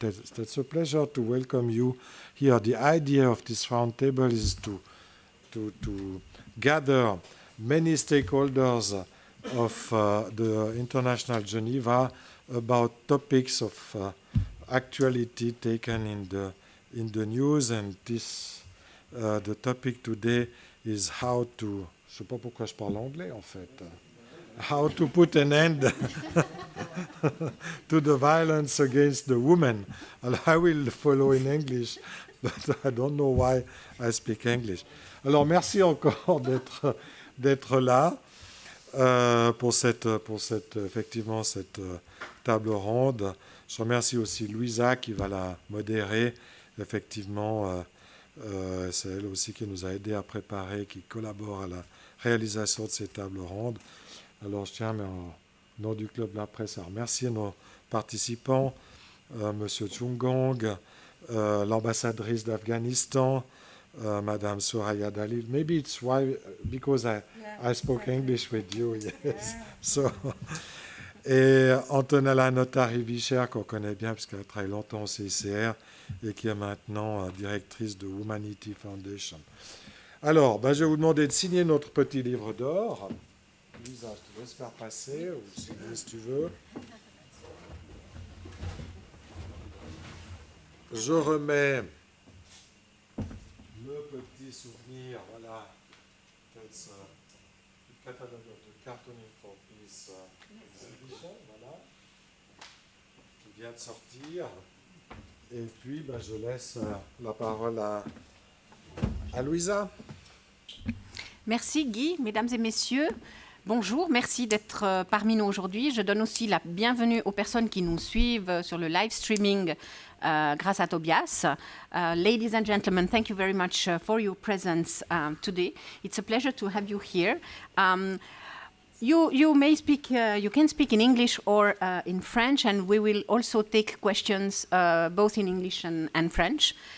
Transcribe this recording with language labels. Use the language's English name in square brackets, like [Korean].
[English] That's a pleasure to welcome you here. The idea of this roundtable is to gather many stakeholders of the International Geneva about topics of actuality taken in the news, and this the topic today is how to. [French] Je sais pas pourquoi je parle anglais en fait. [English] How to put an end to the violence against the women. And I will follow in English, but I don't know why I speak English. [French] Alors merci encore d'être là pour effectivement cette table ronde. Je remercie aussi Luisa qui va la modérer. Effectivement, c'est elle aussi qui nous a aidé à préparer, qui collabore à la réalisation de ces tables rondes. Alors je tiens, mais en nom du Club de la Presse, à remercier nos participants, M. Chungong, l'ambassadrice d'Afghanistan, Mme Suraya Dalil. [English] Maybe it's why, because I spoke English with you, yes. Yeah. [French] So, et Antonella Notari-Vischer, qu'on connaît bien, puisqu'elle travaille longtemps au CICR, et qui est maintenant directrice de Womanity Foundation. Alors, je vais vous demander de signer notre petit livre d'or. Lisa, je te laisse faire passer, ou si tu veux. Je remets le petit souvenir, voilà. [English] That's the catalogue of the Cartooning for Peace exhibition, [French] voilà, qui vient de sortir. Et puis, je laisse la parole à Luisa. Merci Guy, mesdames et messieurs. Bonjour, merci d'être parmi nous aujourd'hui. Je donne aussi la bienvenue aux personnes qui nous suivent sur le live streaming grâce à Tobias. [English] Ladies and gentlemen, thank you very much for your presence today. It's a pleasure to have you here. You may speak, you can speak in English or in French, and we will also take questions both in English and French.